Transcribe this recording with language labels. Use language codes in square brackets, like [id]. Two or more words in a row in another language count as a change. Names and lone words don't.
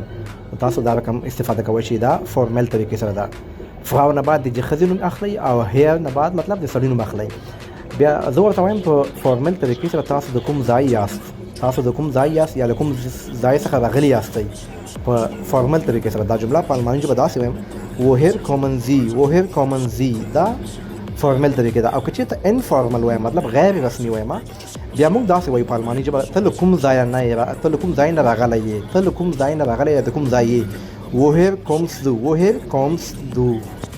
[ps] تاسو دا رقم استفاده کوئ چې دا فورمل طریقې سره ده. فراو نه بعد د ښځې نوم اخلئ او هیر نه بعد مطلب د سړي نوم اخلئ. بیا زه ورته وایم په فورمل طریقې سره تاسو د کوم ځای یاست، تاسو د کوم ځای یاست یا له کوم ځای څخه راغلي یاستئ په فورمل طریقې سره. دا جمله په الماني ژبه داسې وایم: [de] woher kommen Sie، woher kommen Sie. [ps] دا فورمل طریقې ده. او که چېرته انفارمل وایم مطلب غیر رسمي وایم، بیا موږ داسې وایو په الماني ژبه: ته له کوم ځای نه یې، ته له کوم ځای نه راغلی یې، ته له کوم ځای نه راغلی یې، د کوم ځای یې. [de] woher kommst du، woher kommst du.